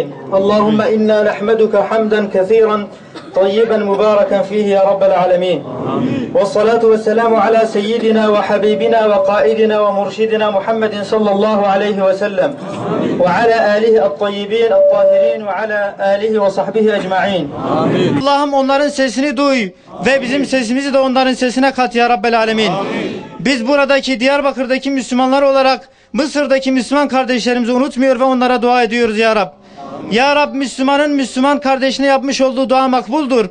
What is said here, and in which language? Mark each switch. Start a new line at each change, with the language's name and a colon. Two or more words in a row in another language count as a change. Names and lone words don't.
Arabic: اللهم إنا نحمدك حمدا كثيرا طيبا مباركا فيه يا رب العالمين. والصلاة والسلام على سيدنا وحبيبنا وقائدنا ومرشدنا محمد صلى الله عليه وسلم وعلى آله الطيبين الطاهرين وعلى آله وصحبه أجمعين.
Turkish: Allah'ım onların sesini duy ve bizim sesimizi de onların sesine kat
Arabic: يا رب العالمين.
Turkish: Biz buradaki Diyarbakır'daki Müslümanlar olarak Mısır'daki Müslüman kardeşlerimizi unutmuyor ve onlara dua ediyoruz
Arabic: يا رب. يا رب,
Turkish: Müslümanın Müslüman kardeşine yapmış olduğu dua makbuldur.